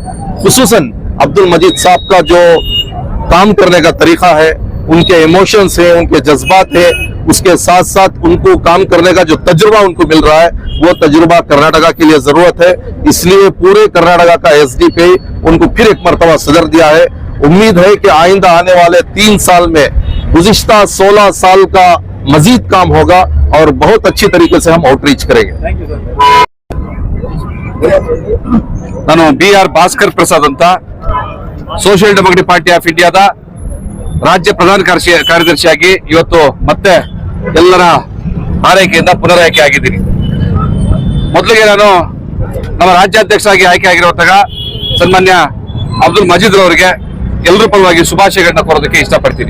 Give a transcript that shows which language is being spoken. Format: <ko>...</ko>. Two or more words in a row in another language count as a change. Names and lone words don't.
<ur>خصوصاً عبدالمجید صاحب کا جو کام کرنے کا طریقہ ہے، ان کے ایموشنز ہے، ان کے جذبات ہے، اس کے ساتھ ساتھ ان کو کام کرنے کا جو تجربہ ان کو مل رہا ہے، وہ تجربہ کرناٹکا کے لیے ضرورت ہے. اس لیے پورے کرناٹکا کا ایس ڈی پی ان کو پھر ایک مرتبہ صدر دیا ہے. امید ہے کہ آئندہ آنے والے 3 سال میں گزشتہ 16 سال کا مزید کام ہوگا اور بہت اچھی طریقے سے ہم آؤٹ ریچ کریں گے.</ur> <kn>ನಾನು BR ಭಾಸ್ಕರ್ ಪ್ರಸಾದ್ ಅಂತ, ಸೋಷಿಯಲ್ ಡೆಮೋಕ್ರೆಟಿಕ್ ಪಾರ್ಟಿ ಆಫ್ ಇಂಡಿಯಾದ ರಾಜ್ಯ ಪ್ರಧಾನ ಕಾರ್ಯದರ್ಶಿಯಾಗಿ ಇವತ್ತು ಮತ್ತೆ ಎಲ್ಲರ ಆರೈಕೆಯಿಂದ ಪುನರಾಯ್ಕೆ ಆಗಿದ್ದೀನಿ. ಮೊದಲಿಗೆ ನಾನು ನಮ್ಮ ರಾಜ್ಯಾಧ್ಯಕ್ಷರಾಗಿ ಆಯ್ಕೆ ಆಗಿರುವಂತಹ ಸನ್ಮಾನ್ಯ ಅಬ್ದುಲ್ ಮಜೀದ್ ಅವರಿಗೆ ಎಲ್ಲರ ಪರವಾಗಿ ಶುಭಾಶಯಗಳನ್ನ ಕೋರೋದಕ್ಕೆ ಇಷ್ಟಪಡ್ತೀನಿ.</kn>